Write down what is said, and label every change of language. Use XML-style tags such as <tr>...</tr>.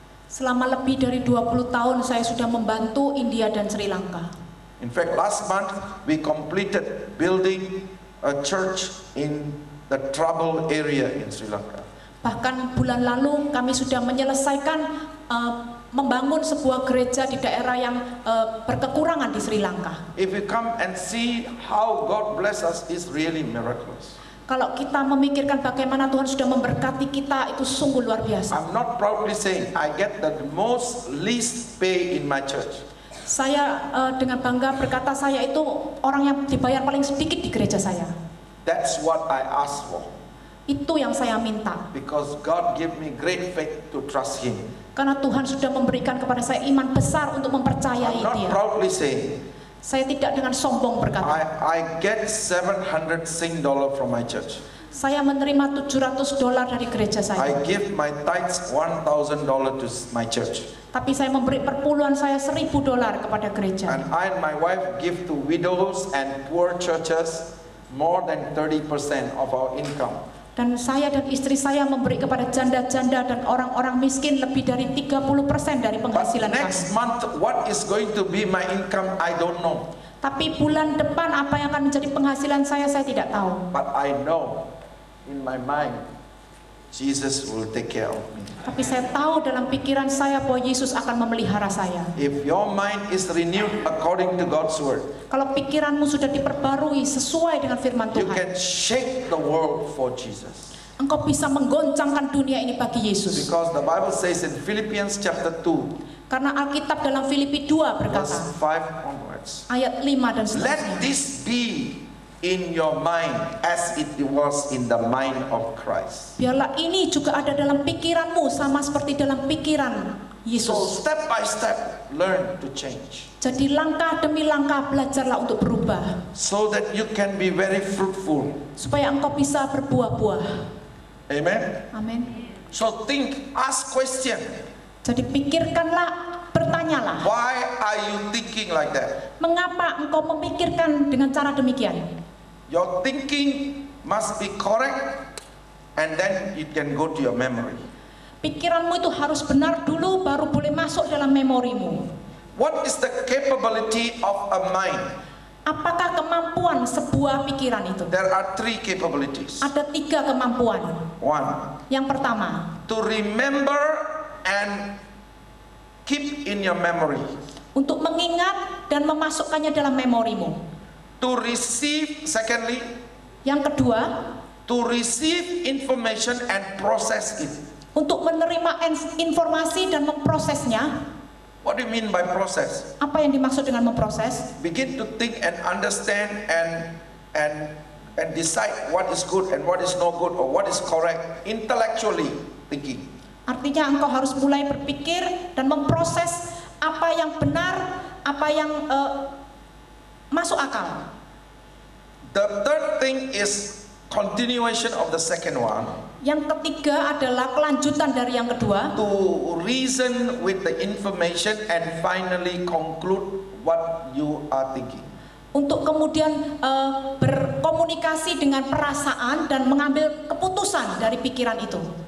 <id>Selama lebih dari 20 tahun saya sudah membantu India dan Sri Lanka.</id> <en>In fact, last month we completed building a church in the troubled area in Sri Lanka.</en> <id>Bahkan bulan lalu kami sudah menyelesaikan membangun sebuah gereja di daerah yang berkekurangan di Sri Lanka.</id> <en>If you come and see how God bless us, is really miraculous.</en> <id>Kalau kita memikirkan bagaimana Tuhan sudah memberkati kita, itu sungguh luar biasa.</id> <en>I'm not proudly saying I get the most least pay in my church.</en> <id>Saya dengan bangga berkata saya itu orang yang dibayar paling sedikit di gereja saya.</id> <en>That's what I asked for.</en> <id>Itu yang saya minta.</id> <en>Because God gave me great faith to trust Him.</en> <id>Karena Tuhan sudah memberikan kepada saya iman besar untuk mempercayai</id> <en>I'm not</en> <id>Dia.</id> <en>proudly saying</en> <id>Saya tidak dengan sombong berkata.</id> <en>I get $700 from my church.</en> <id>Saya menerima $700 dari gereja saya.</id> <en>I give my tithes $1,000 to my church.</en> <id>Tapi saya memberi perpuluhan saya $1,000 kepada gereja.</id> <en>And I and my wife give to widows and poor churches more than 30% of our income.</en> <id>Dan saya dan istri saya memberi kepada janda-janda dan orang-orang miskin lebih dari 30% dari</id> <en>But</en> <id>penghasilan kami.</id> <en>next month, what is going to be my income, I don't know.</en> <id>Tapi bulan depan apa yang akan menjadi penghasilan saya tidak tahu.</id> <en>But I know in my mind, Jesus will take care of me.</en> <id>Tapi saya tahu dalam pikiran saya bahwa Yesus akan memelihara saya.</id> <en>If your mind is renewed according to God's word,</en> <id>Kalau pikiranmu sudah diperbarui sesuai dengan firman</id> <en>you</en> <id>Tuhan,</id> <en>can shake the world for Jesus.</en> <id>engkau bisa menggoncangkan dunia ini bagi Yesus.</id> <en>Because the Bible says in Philippians chapter 2,</en> <id>Karena Alkitab dalam Filipi 2 berkata,</id> <en>verse 5 onwards,</en> <id>ayat 5 dan</id> <en>let</en> <id>seterusnya.</id> <en>this be in your mind as it was in the mind of Christ.</en> <id>Biarlah ini juga ada dalam pikiranmu sama seperti dalam pikiran</id> <en>So</en> <id>Yesus.</id> <en>step by step, learn to change.</en> <id>Jadi langkah demi langkah belajarlah untuk berubah.</id> <en>So that you can be very fruitful.</en> <id>Supaya engkau bisa berbuah-buah.</id> <en>Amen.</en> <id>Amin.</id> <en>So think, ask question.</en> <id>Jadi pikirkanlah, bertanyalah.</id> <en>Why are you thinking like that?</en> <id>Mengapa engkau memikirkan dengan cara demikian?</id> <en>Your thinking must be correct and then it can go to your memory.</en> <id>Pikiranmu itu harus benar dulu baru boleh masuk dalam memorimu.</id> <en>What is the capability of a mind?</en> <id>Apakah kemampuan sebuah pikiran itu?</id> <en>There are 3 capabilities.</en> <id>Ada 3 kemampuan.</id> <en>1,</en> <id>Yang pertama,</id> <en>to remember and keep in your memory.</en> <id>untuk mengingat dan memasukkannya dalam memorimu.</id> <en>To receive, secondly,</en> <id>Yang kedua,</id> <en>to receive information and process it.</en> <id>untuk menerima informasi dan memprosesnya.</id> <en>What do you mean by process?</en> <id>Apa yang dimaksud dengan memproses?</id> <en>Begin to think and understand and decide what is good and what is no good or what is correct, intellectually thinking.</en> <id>Artinya engkau harus mulai berpikir dan memproses apa yang benar, apa yang masuk akal.</id> <en>The third thing is continuation of the second one.</en> <id>Yang ketiga adalah kelanjutan dari yang kedua.</id> <en>To reason with the information and finally conclude what you are thinking.</en> <id>Untuk kemudian berkomunikasi dengan perasaan dan mengambil keputusan dari pikiran itu.</id>